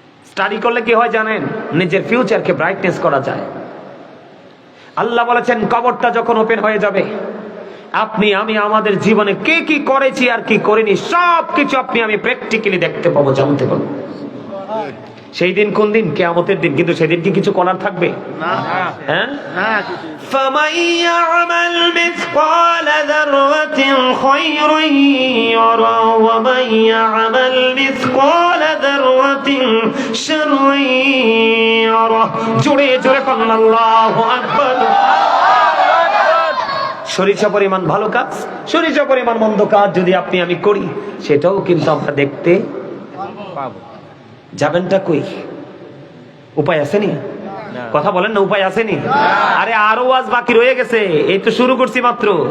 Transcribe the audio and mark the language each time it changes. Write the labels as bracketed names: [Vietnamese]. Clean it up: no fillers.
[Bangla] Study করলে কি হয় জানেন? নিজের ফিউচারকে ব্রাইটনেস করা যায়। আল্লাহ বলেছেন কবরটা যখন ওপেন হয়ে যাবে, আপনি আমি আমাদের জীবনে কে কি করেছি আর কি করিনি সবকিছু আপনি আমি প্র্যাকটিক্যালি দেখতে পাবো, জানতে পাবো। সেই দিন কোন দিন? কিয়ামতের দিন। কিন্তু সেদিন কি কিছু করার থাকবে? [Arabic] হ্যাঁ, فمن يعمل مثقال ذرة خيرا يره ومن يعمل مثقال ذرة شرا يره। [Bangla] জোরে জোরে বলুন আল্লাহু আকবার। সরিষা পরিমাণ ভালো কাজ, সরিষা পরিমাণ মন্দ কাজ যদি আপনি আমি করি, সেটাও কিন্তু আমরা দেখতে পাবো। যাবেনটা কই? উপায় আসেনি? কথা বলেন না, উপায় আসেনি? আরে আরো ওয়াজ বাকি রয়ে গেছে, এই তো শুরু করছি মাত্র।